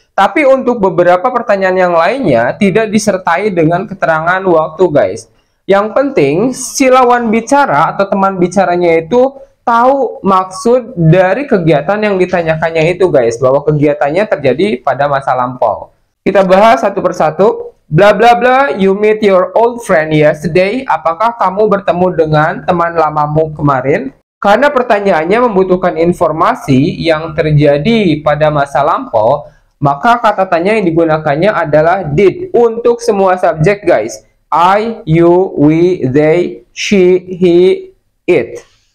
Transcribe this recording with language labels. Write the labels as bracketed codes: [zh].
[id] Tapi untuk beberapa pertanyaan yang lainnya tidak disertai dengan keterangan waktu guys. Yang penting si lawan bicara atau teman bicaranya itu tahu maksud dari kegiatan yang ditanyakannya itu guys, bahwa kegiatannya terjadi pada masa lampau. Kita bahas satu persatu. Bla bla bla [en] you meet your old friend yesterday. [id] Apakah kamu bertemu dengan teman lamamu kemarin? Karena pertanyaannya membutuhkan informasi yang terjadi pada masa lampau, maka kata tanya yang digunakannya adalah did untuk semua subjek guys. [en] I, you, we, they, she, he, it.